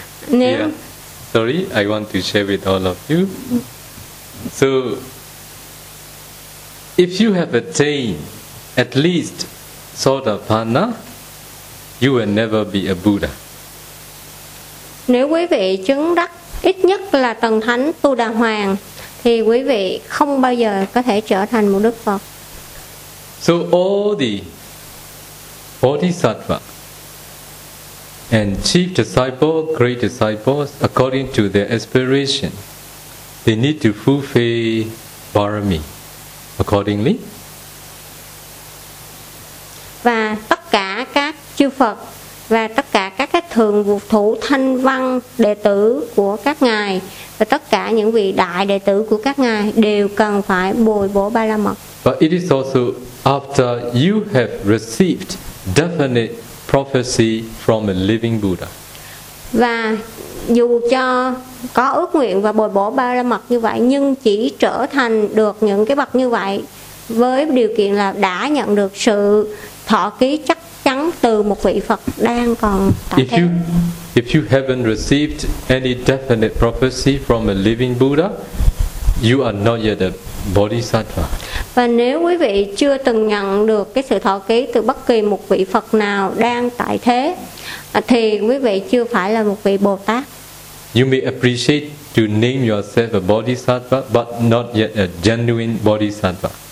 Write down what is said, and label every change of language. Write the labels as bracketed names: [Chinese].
[English] Yeah. Sorry, I want to share with all of you. So, if you have attained at least Sotapanna, you will never be a Buddha. [Vietnamese] Nếu quý vị chứng đắc ít nhất là tầng thánh Tu Đà Hoàng, thì quý vị không bao giờ có thể trở thành một Đức Phật. [English] So all the Bodhisattva and chief disciple, great disciples, according to their aspiration, they need to fulfill parami accordingly. [Vietnamese] Và tất cả các chư Phật và tất cả các thường vụ thủ thanh văn đệ tử của các ngài và tất cả những vị đại đệ tử của các ngài đều cần phải bồi bổ ba la mật. [English] But it is also after you have received definite prophecy from a living Buddha. [Vietnamese] Và dù cho có ước nguyện và bồi bổ ba la mật như vậy, nhưng chỉ trở thành được những cái bậc như vậy với điều kiện là đã nhận được sự thọ ký chắc chắn từ một vị Phật đang còn tại thế. [English] If you haven't received any definite prophecy from a living Buddha, you are not yet a Bodhisattva. [Vietnamese] Và nếu quý vị chưa từng nhận được cái sự thọ ký từ bất kỳ một vị Phật nào đang tại thế, thì quý vị chưa phải là một vị Bồ Tát. You may appreciate to name yourself a Bodhisattva, but not yet a genuine Bodhisattva.